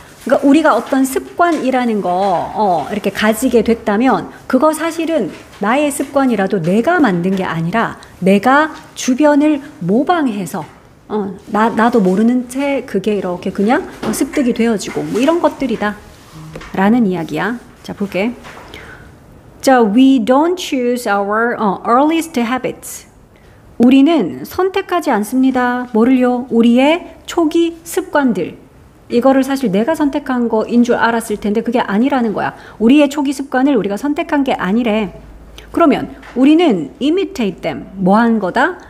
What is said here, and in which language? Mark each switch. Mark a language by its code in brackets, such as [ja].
[ko] 그러니까 우리가 어떤 습관이라는 거 이렇게 가지게 됐다면 그거 사실은 나의 습관이라도 내가 만든 게 아니라 내가 주변을 모방해서 나도 모르는 채 그게 이렇게 그냥 습득이 되어지고 뭐 이런 것들이다 라는 이야기야. 자, 볼게. [en] 자, we don't choose our earliest habits. [ko] 우리는 선택하지 않습니다. 뭐를요? 우리의 초기 습관들. 이거를 사실 내가 선택한 거인 줄 알았을 텐데 그게 아니라는 거야. 우리의 초기 습관을 우리가 선택한 게 아니래. 그러면 우리는 [en] imitate them. [ko] 뭐 한 거다?